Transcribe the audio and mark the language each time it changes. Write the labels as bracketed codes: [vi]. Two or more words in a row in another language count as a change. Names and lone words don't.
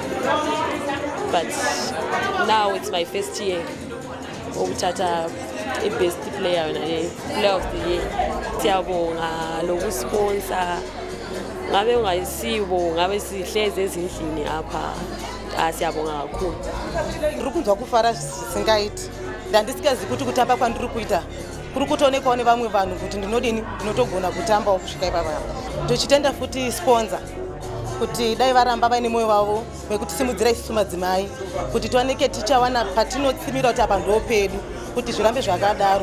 [en] but now it's my first year ukuthatha i-best player player of the year. [zu] Siyabonga lokusponsor, ngabe ungayisibo ngabe sihleze ezindlini apha, siyabonga kakhulu. [sn] Ndiri kunzwa kufara singaiti ndandisikazi kuti kutamba kwandiri kuita kuri kutoonekwawo nevamwe vanhu kuti ndinodini ndinotogona kutambawo kusvika ipapa. Tochitenda futi sponsor kuti dai varamba vaine mwoyo wavo wekutisimudzira isusu madzimai kuti tioneke tichawana patinotsimira kuti apa ndo pedu kuti zvirambe zvakadaro.